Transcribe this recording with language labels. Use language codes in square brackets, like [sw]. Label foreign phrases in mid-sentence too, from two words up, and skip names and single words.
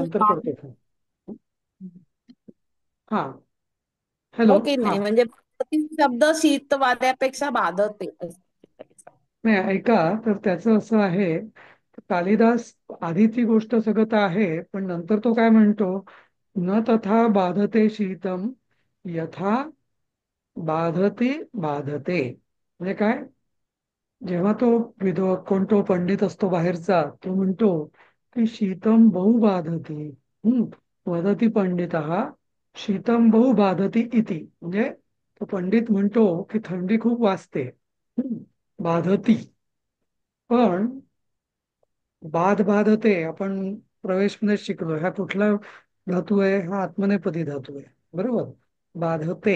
[mr] नंतर करतो फोन. हा, हो हॅलो. की हा, नाही, म्हणजे बाधती शब्द शीत वाद्यापेक्षा बाधते. नाही, ऐका. तर त्याचं असं आहे, कालिदास आधीची गोष्ट सगळं तर आहे, पण नंतर तो काय म्हणतो, [sa] न तथा बाधते शीतम यथा बाधती बाधते. [mr] म्हणजे काय? जेव्हा तो कोण तो पंडित असतो बाहेरचा, तो म्हणतो की [sa] शीतम बहु बाधती. वदती पंडित शीतम बहु बाधती इति. [mr] म्हणजे तो पंडित म्हणतो की थंडी खूप वाजते. बाधती. पण बाधते आपण प्रवेशमध्ये शिकलो, ह्या कुठला धातू आहे? हा आत्मनेपदी धातू आहे, बरोबर. बाधते.